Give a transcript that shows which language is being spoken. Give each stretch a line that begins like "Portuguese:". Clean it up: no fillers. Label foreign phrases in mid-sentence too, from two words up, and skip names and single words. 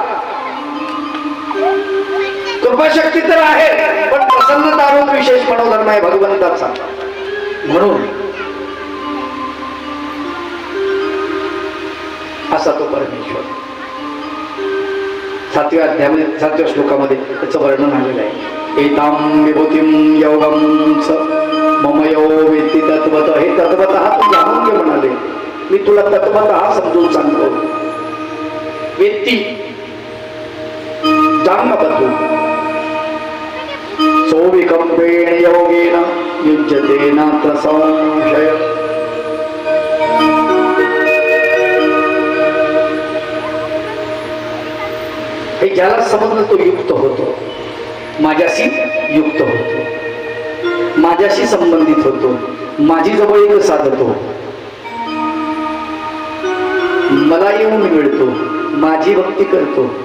Marathi: कृपाशक्ती तर आहे, पण प्रसन्नता रूप विशेष मनोधर्म आहे भगवंताचा. म्हणून असा तो परमेश्वर. 7व्या अध्यायामध्ये 7व्या श्लोकामध्ये त्याचं वर्णन आलेलं आहे.
Sanskrit: एतां विभूतिं योगं स मम यो वेत्ति तत्वतः.
Marathi: हे तत्वतः तू जाणून घे म्हणाले. मी तुला तत्वतः समजून सांगतो. वेत्ती जाण बदलू.
Sanskrit: सोविकंपेण योगेन युज्यते नात्र संशय.
Marathi: हे ज्याला समजलं तो युक्त होतो. माझ्याशी युक्त होतो, माझ्याशी संबंधित होतो, माझी जवळीक साधतो, मला येऊन मिळतो, माझी भक्ती करतो.